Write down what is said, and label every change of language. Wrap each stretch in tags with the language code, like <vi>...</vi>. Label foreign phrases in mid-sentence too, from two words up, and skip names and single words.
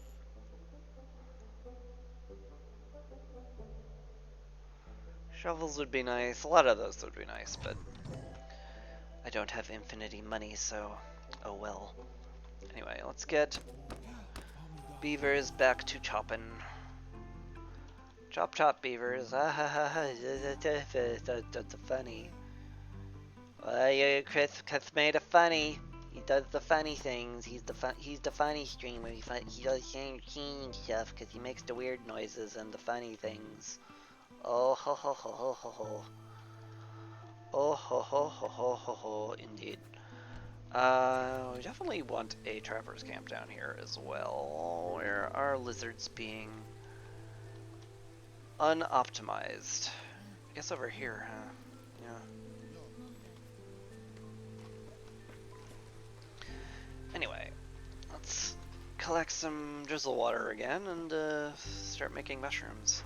<en>Shovels would be nice. A lot of those would be nice, but I don't have infinity money, so oh well. Anyway, let's get beavers back to chopping. Chop chop beavers. Ah ha ha ha. That's funny. Chris made a funny. He does the funny things. He's the funny streamer. He does singing stuff because he makes the weird noises and the funny things. Oh ho ho ho ho ho ho. Oh ho ho ho ho ho ho. Indeed. We definitely want a trappers camp down here as well. Where are lizards being unoptimized? I guess over here, huh? Yeah. Anyway, Let's collect some drizzle water again and start making mushrooms.</en>